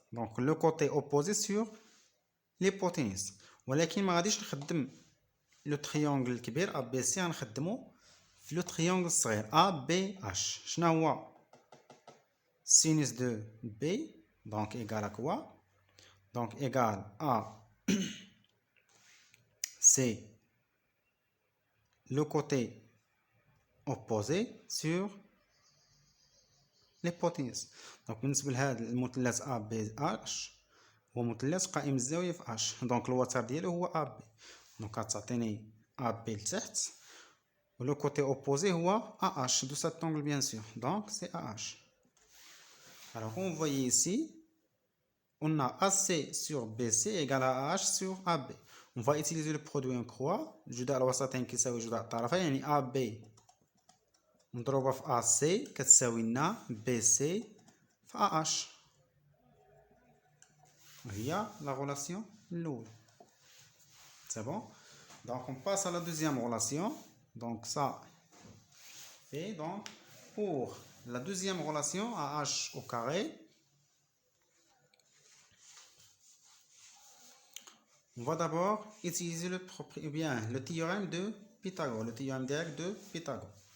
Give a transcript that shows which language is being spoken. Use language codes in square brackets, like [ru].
[fr] دونك لو كوتي اوبوزي سور ليبوتينوس. [ar] ولكن ما غاديش نخدم لو تريونغل الكبير ا بي سي، غنخدمو في لو تريونغل الصغير ا بي اش. شنو هو [fr] سينوس دو بي؟ دونك égal à quoi? Donc égal à c'est le côté opposé sur l'hypoténuse. [ar] donc بالنسبة لهذا المثلث A B H هو مثلث قائم الزاوية في H. دونك الوتر ديالو هو A B. دونك غتعطيني A B لتحت، و لو كوتي اوبوزي هو [fr] AH de cet angle bien sûr. donc c'est AH. alors on voit ici on a AC sur BC égale à AH sur AB. On va utiliser le produit en croix. [ar] جداء الوسطين كيساوي جداء الطرفين، يعني [fr] AB [ar] مضروبة في AC كتساوي لنا BC في AH. هي [fr] la relation الأولى. C'est bon? Donc on passe à la deuxième relation. Donc ça fait donc pour la deuxième relation AH au carré, on va d'abord utiliser le théorème de Pythagore, le théorème direct de Pythagore.